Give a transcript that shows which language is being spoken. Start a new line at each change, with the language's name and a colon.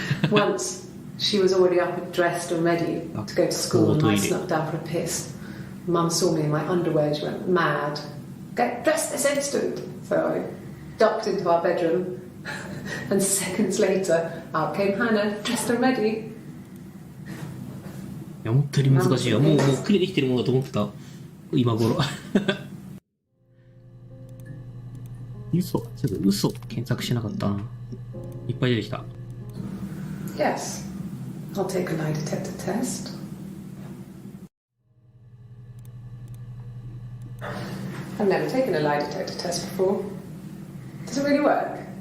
English: Once, she was already up and dressed and ready to go to school, and I snuck down for a piss. Mum saw me in my underwear, she went mad. Get dressed this instant! So I ducked into our bedroom, and seconds later, out came Hannah, dressed and ready.
Japanese: いや、思ったより難しいわ。もうクリアできてるものだと思ってた。今頃。嘘。ちょっと嘘検索しなかったな。いっぱい出てきた。
English: Yes, I'll take a lie detector test. I've never taken a lie detector test before. Does it really work?